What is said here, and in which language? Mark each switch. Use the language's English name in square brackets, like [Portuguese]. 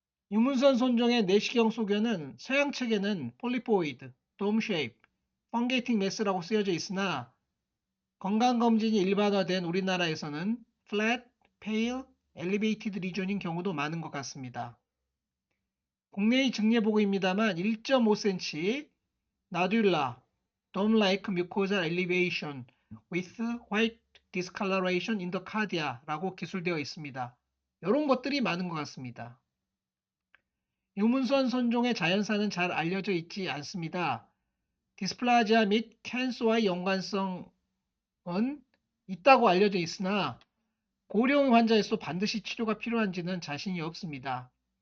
[Korean] 유문선 손종의 내시경 소견은 서양 책에는 폴리포이드, 돔 쉐입, 펑게이팅 매스라고 쓰여져 있으나 건강검진이 일반화된 우리나라에서는 [English] flat, pale, elevated region [Korean] 인 경우도 많은 것 같습니다. 국내의 증례 보고입니다만 1.5cm, [English] Nodula, dome-like mucosal elevation with white discoloration in the cardia 라고 기술되어 있습니다. [Korean] 이런 것들이 많은 것 같습니다. 유문선 선종의 자연사는 잘 알려져 있지 않습니다. 디스플라지아 및 캔서와의 연관성은 있다고 알려져 있으나 고령 환자에서 반드시 치료가 필요한지는 자신이 없습니다.